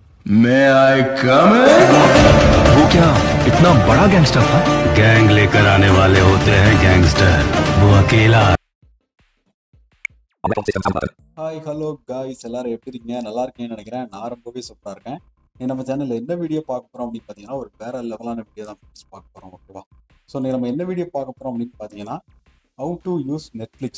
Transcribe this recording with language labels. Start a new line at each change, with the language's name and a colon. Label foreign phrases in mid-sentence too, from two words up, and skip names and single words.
English: May I come in?
Hindi: वो क्या इतना बड़ा गैंगस्टर था? गैंग लेकर आने वाले होते हैं गैंगस्टर, वो अकेला।
English: hi hello guys
Tamil: எல்லாரும் எப்படி இருக்கீங்க? நல்லா இருக்கீங்கன்னு நினைக்கிறேன். நான் ரொம்பவே சூப்பராக இருக்கேன். நம்ம சேனலில் என்ன வீடியோ பார்க்க போகிறோம் அப்படின்னு பார்த்தீங்கன்னா, ஒரு வேற லெவலான வீடியோ தான் பார்க்க போகிறோம். ஓகேவா? ஸோ நம்ம என்ன வீடியோ பார்க்க போகிறோம் அப்படின்னு பார்த்தீங்கன்னா,
English: how to use Netflix.